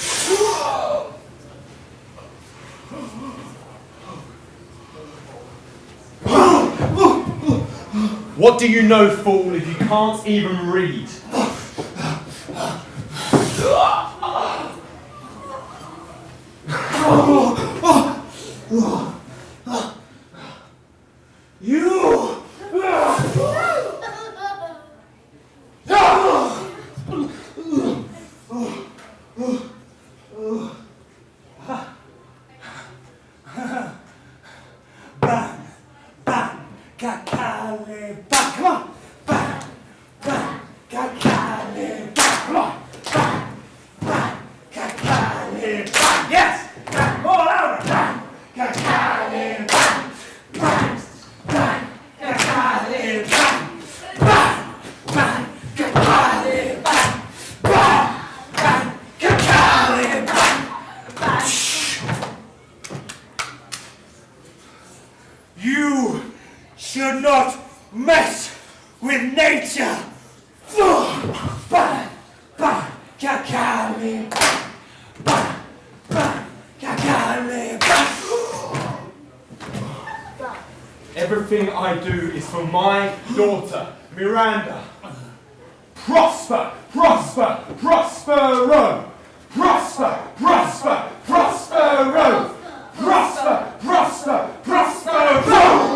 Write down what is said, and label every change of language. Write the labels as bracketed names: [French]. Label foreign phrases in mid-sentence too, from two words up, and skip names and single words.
[English] What do you know, fool, if you can't even read? You! Bang! Bang! Kakale! Bang! Come on! Bang! Bang! Kakale! Bang! Come on! Bang! Bang! Kakale! Bang! Yes! Bang! More louder! Bang! Kakale! Bang! Bang! Bang! Kakale! Bang! Bang! Bang! Kakale! Bang! Bang! Bang! Kakale! Bang! Bang! You should not mess with nature! Bang, bang, kakali, bang, bang, kakali, bang. Everything I do is for my daughter, Miranda. Prosper, prosper, prospero. Prosper, prosper, prospero. Prosper, prosper, prospero.